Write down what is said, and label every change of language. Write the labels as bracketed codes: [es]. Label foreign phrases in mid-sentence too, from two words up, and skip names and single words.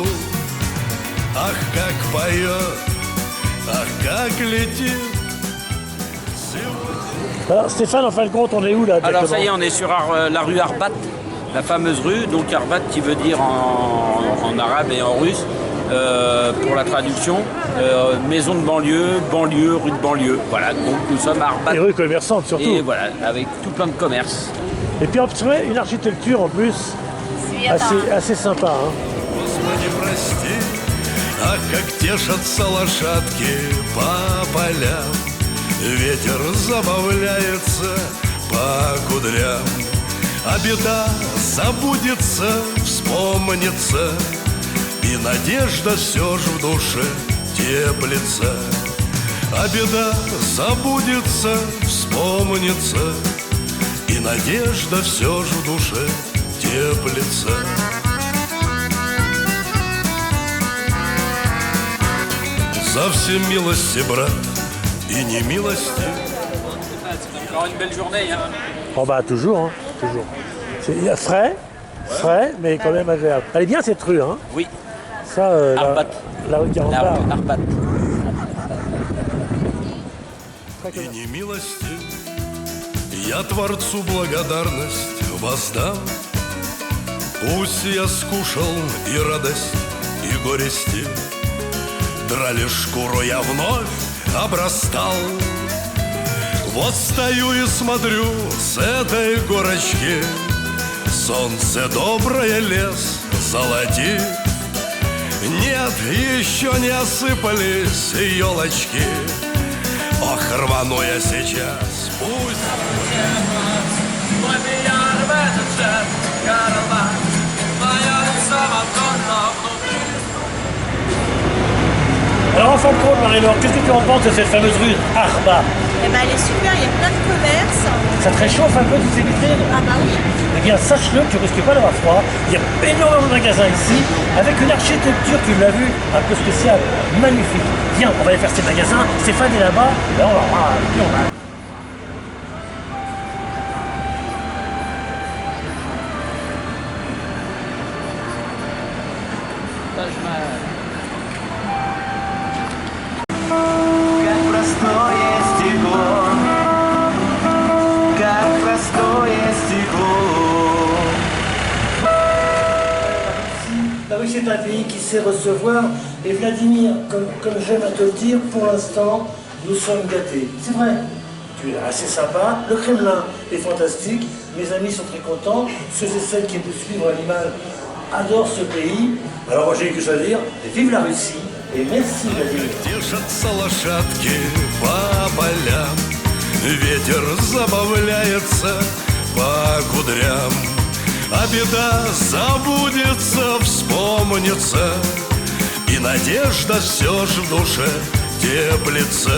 [ru] Ах, как поет, ах, как lètit. [fr] Alors Stéphane, en fin de compte, on est où là? Alors ça y est, on est sur la rue Arbat. la fameuse rue, donc Arbat qui veut dire en arabe et en russe, pour la traduction, maison de banlieue, banlieue, rue de banlieue. Voilà, donc nous sommes à Arbat. Et rue commerçante surtout. Et voilà, avec tout plein de commerces. Et puis observez une architecture en plus assez sympa. Hein. [ru] Господи, прости, а как тешатся лошадки по полям. Ветер забавляется по кудрям, а беда забудется, вспомнится, и надежда все ж в душе теплится. А беда забудется, вспомнится, и надежда все ж в душе теплится. За все милости, брат, и не милости. [fr] C'est encore une belle journée. Hein. Oh bah toujours, hein, toujours. C'est frais, mais quand même agréable. Elle est bien cette rue, hein. Oui, Ça, Arbat. la rue 40 la rue Arbat. [ru] И не милости, я Творцу благодарность воздам. Пусть я скушал и радость, и горести, драли шкуру я вновь обрастал. Вот стою и смотрю с этой горочки, солнце доброе лес золотит. Нет, еще не осыпались елочки. Ох, рвану я сейчас, пусть. [fr] Alors en fin de compte, Marie-Laure, qu'est-ce que tu en penses de cette fameuse rue Arbat? Eh ben, elle est super, il y a plein de commerces. Ça te réchauffe un peu toutes ces vitrines? Ah bah oui. Eh bien, sache-le, tu risques pas d'avoir froid. Il y a énormément de magasins ici, avec une architecture, tu l'as vu, un peu spéciale, magnifique. Viens, on va aller faire ces magasins. Stéphane est là-bas. Là, on va. [ru] Как простое стекло, как простое стекло. [fr] La Russie est un pays qui sait recevoir. Et Vladimir, comme j'aime à te le dire, pour l'instant, nous sommes gâtés. C'est vrai. Tu es assez sympa. Le Kremlin est fantastique. Mes amis sont très contents. Ceux et celles qui me suivent à l'image adorent ce pays. Alors moi, j'ai que ça à dire. Vive la Russie. Et merci Vladimir. [ru] Тешатся лошадки по полям, ветер забавляется по кудрям, а беда забудется, вспомнится, и надежда все ж в душе теплится.